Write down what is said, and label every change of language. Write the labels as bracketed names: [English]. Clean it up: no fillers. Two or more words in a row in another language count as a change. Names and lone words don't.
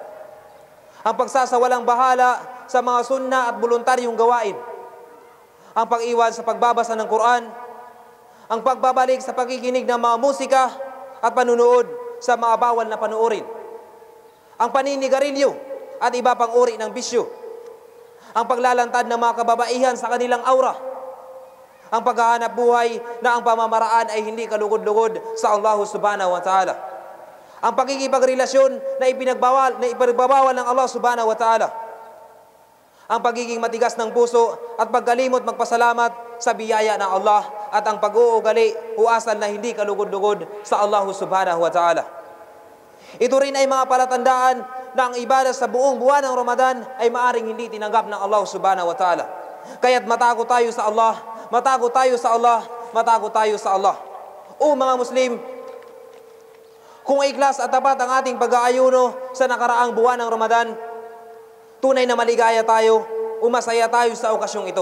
[Filipino] ang pagsasawalang bahala sa mga sunna at voluntaryong gawain, ang pag-iwan sa pagbabasa ng Quran, ang pagbabalik sa pakikinig ng mga musika at panunood sa mga bawal na panuorin, ang paninigarilyo at iba pang uri ng bisyo, ang paglalantad ng mga kababaihan sa kanilang aura, ang paghahanap buhay na ang pamamaraan ay hindi kalugod-lugod sa Allah [Arabic] سبحانه وتعالى, [Filipino] ang pagkikipagrelasyon na ipagbawal ng Allah [Arabic] سبحانه وتعالى, [Filipino] ang pagiging matigas ng puso at pagkalimot magpasalamat sa biyaya ng Allah at ang pag-uugali o asal na hindi kalugod-lugod sa Allah [Arabic] سبحانه وتعالى. [Filipino] Ito rin ay mga palatandaan na ang ibadah sa buong buwan ng Ramadan ay maaring hindi tinanggap ng Allah [Arabic] سبحانه وتعالى. [Filipino] Kaya't matago tayo sa Allah, matago tayo sa Allah, matago tayo sa Allah. O mga Muslim, kung ikhlas at tapat ang ating pag-aayuno sa nakaraang buwan ng Ramadan, tunay na maligaya tayo o masaya tayo sa okasyong ito.